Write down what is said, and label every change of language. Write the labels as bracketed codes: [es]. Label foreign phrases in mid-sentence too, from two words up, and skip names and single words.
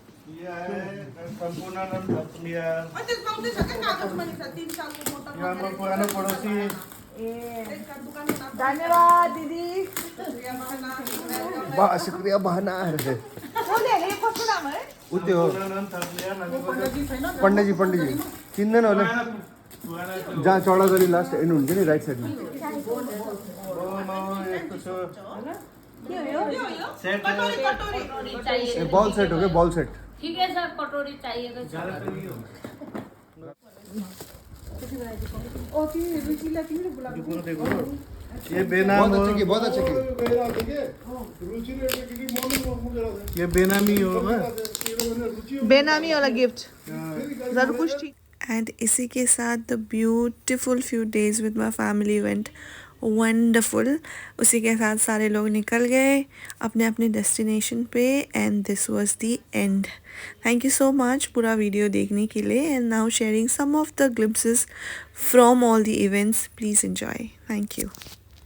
[hi] पुराने पड़ोसी। धन्यवाद दीदी। शुक्रिया बहना है। [ne] उते हो पंडित जी चिन्दैन होला जहाँ चौडा गरी [en] last end [ne] हुन्छ नि राइट साइडमा। [hi] बॉल सेट हो गया, बॉल सेट। ठीक है सर, कटोरी चाहिए तो ये बेनाम बहुत हो, अच्छे की, बहुत अच्छे की। ये बेनामी होगा। बेनामी वाला गिफ्ट ज़रूर कुछ ठीक। [en] एंड [hi] इसी के साथ [en] the beautiful few days with my family went wonderful. [hi] उसी के साथ सारे लोग निकल गए अपने अपने डेस्टिनेशन पे [en] and this was the end. thank you so much [hi] पूरा वीडियो देखने के लिए [en] and now sharing some of the glimpses from all the events. Please enjoy. Thank you.